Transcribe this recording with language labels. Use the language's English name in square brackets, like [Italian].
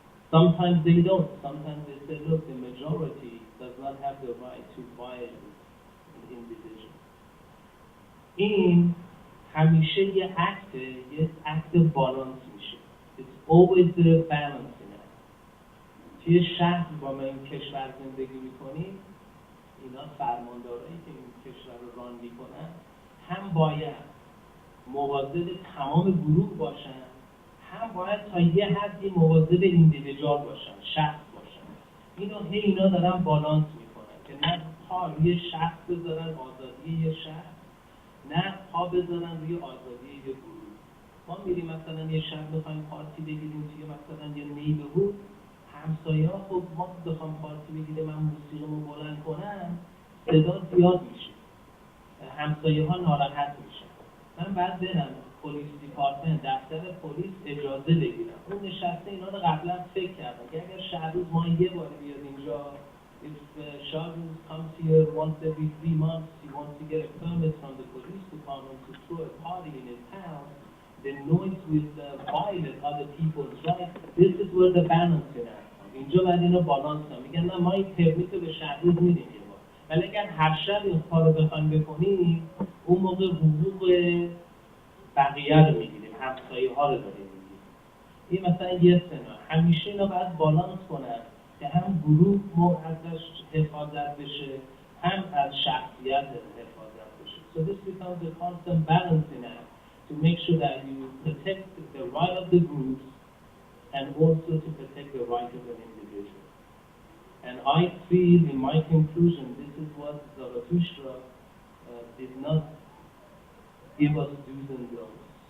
[English] Sometimes they don't. Sometimes they say, look, the majority does not have the right to violate an individual. [Persian] این همیشه یه عکت بالانس میشه. [English] It's always the balancing act. [Persian] توی شهر با ما این کشور زندگی میکنیم، اینا فرماندارایی که این کشور رو ران میکنن هم باید مواظب تمام گروه باشن، هم باید تا یه حدی مواظب ایندیویدوال باشن، شخص باشن. اینا دارن بالانس میکنن که نه پا روی شخص بذارن آزادی یه شهر، نه پا بذارن روی آزادی یه گروه. ما میریم مثلا یه شهر بخوایم پارتی بگیریم توی مثلا یه نیبرهود، همسایه ها خب ما بخوام پارتی بگیریم من موسیقیمو بلند کنم صدا زیاد میشه، همسایه ها ناراحت میشن. من بعد برم پلیس دیپارتمنت دفتر پلیس اجازه بگیرم. اون نشسته اینا رو قبلا فکر کردم که اگر شهروز ما یه بار بیاد اینجا، [English] if Shahrooz comes here once every 3 months, he wants to get a permit from the police department to throw a party in his town, the noise will violate other people's rights. This is where the balance is. [Persian] اینجا باید اینو بالانس کنم. میگن نه ما این پرمیت رو به شهروز میدیم یه بار، ولی اگر هر شب این کار رو بخوایم بکنیم اون موقع حقوق بقیه رو میگیریم، همسایه ها رو داریم میگیریم. این مثلا یه سنا همیشه اینا باید بالانس کنن که هم گروه ازش حفاظت بشه، هم از شخصیت حفاظت بشه. [English] So this becomes a constant balancing act to make sure that you protect the right of the groups and also to protect the right of an individual. And I feel in my conclusion this is what Zarathustra did not give us do's and don'ts.